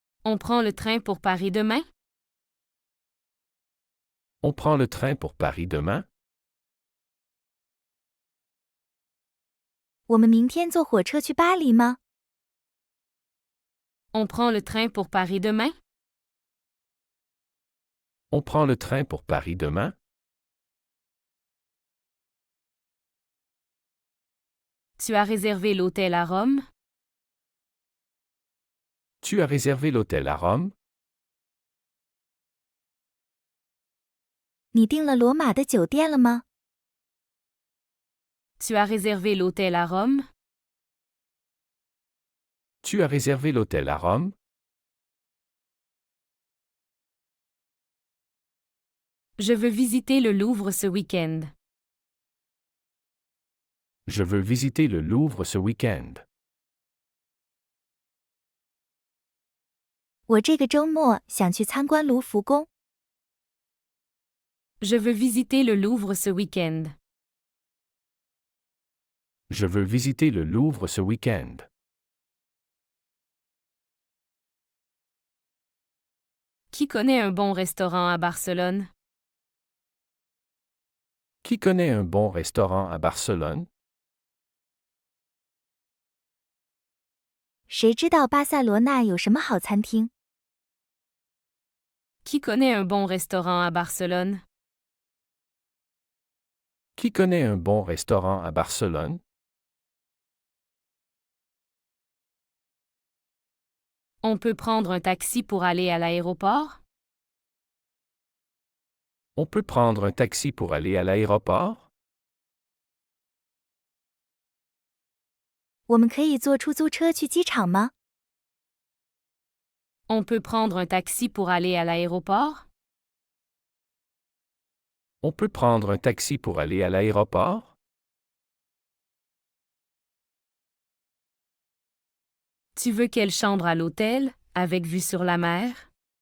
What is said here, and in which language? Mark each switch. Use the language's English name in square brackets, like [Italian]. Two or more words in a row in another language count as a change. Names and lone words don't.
[French] On prend le train pour Paris demain? On prend le train pour Paris demain? [Chinese] 我们明天坐火车去巴黎吗？ [French] On prend le train pour Paris demain? On prend le train pour Paris demain? Tu as réservé l'hôtel à Rome? Tu as réservé l'hôtel à Rome? [Chinese] 你订了罗马的酒店了吗？ [French] Tu as réservé l'hôtel à Rome? Tu as réservé l'hôtel à Rome? Je veux visiter le Louvre ce week-end. Je veux visiter le Louvre ce week-end. [Chinese] 我这个周末想去参观卢浮宫。 [French] Je veux visiter le Louvre ce week-end. Je veux visiter le Louvre ce week-end. Qui connaît un bon restaurant à Barcelone? Qui connaît un bon restaurant à Barcelone? [Chinese] 谁知道巴塞罗那有什么好餐厅？ [French] Qui connaît un bon restaurant à Barcelone? Qui connaît un bon restaurant à Barcelone? On peut prendre un taxi pour aller à l'aéroport? On peut prendre un taxi pour aller à l'aéroport? [Chinese] 我们可以坐出租车去机场吗？ [French] On peut prendre un taxi pour aller à l'aéroport? On peut prendre un taxi pour aller à l'aéroport? Tu veux quelle chambre à l'hôtel, avec vue sur la mer?